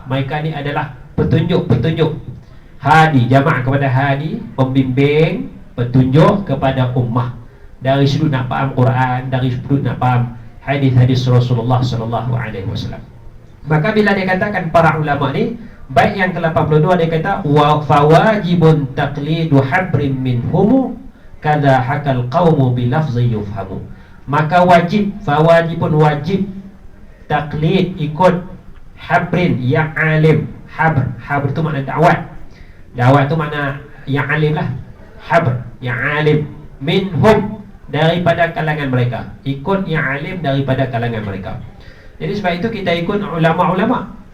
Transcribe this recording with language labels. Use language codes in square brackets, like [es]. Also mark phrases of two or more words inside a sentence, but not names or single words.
[ms] Mereka ni adalah petunjuk-petunjuk. Hadi, jamak kepada hadi, pembimbing, petunjuk kepada ummah. Dari sudut nak faham Quran, dari sudut nak faham hadis-hadis Rasulullah [ar] صلى الله عليه وسلم. [ms] Maka bila dia katakan para ulama ni, baik yang ke-82 dia kata [ar] وفواجب تقليد حبر منهم كذا حكى القوم بلفظ يفهم. [ms] Maka wajib, fawajibun wajib taklid, ikut habrin yang alim. Habr tu makna dakwat. Dakwat tu makna yang alim lah. Habr yang alim, minhum daripada kalangan mereka. Ikut yang alim daripada kalangan mereka. Jadi sebab itu kita ikut ulama-ulama.